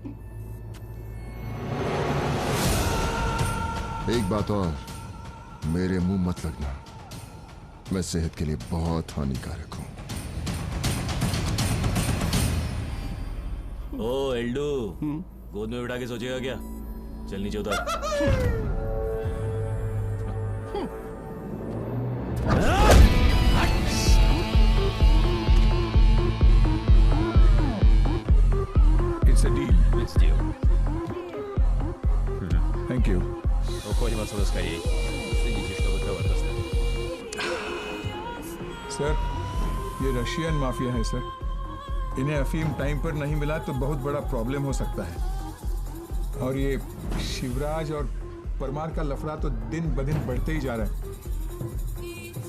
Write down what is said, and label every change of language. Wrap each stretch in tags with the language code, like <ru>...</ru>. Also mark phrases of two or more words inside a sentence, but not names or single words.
<hi>एक बात और, मेरे मुंह मत लगना, मैं सेहत के लिए बहुत हानिकारक हूं। ओ एल्डू, गोद में बिठा के सोचेगा क्या? चल नीचे उतर।</hi> <en>It's a deal. It's deal. Thank you.</en> <ru>Уходим отсюда скорее. Следите, чтобы Тревор достал.</ru> <hi>सर, ये</hi> <en>Russian mafia</en> <hi>है सर। इन्हें अफीम टाइम पर नहीं मिला तो बहुत बड़ा प्रॉब्लम हो सकता है। और ये शिवराज और परमार का लफड़ा तो दिन ब दिन बढ़ते ही जा रहा है।</hi>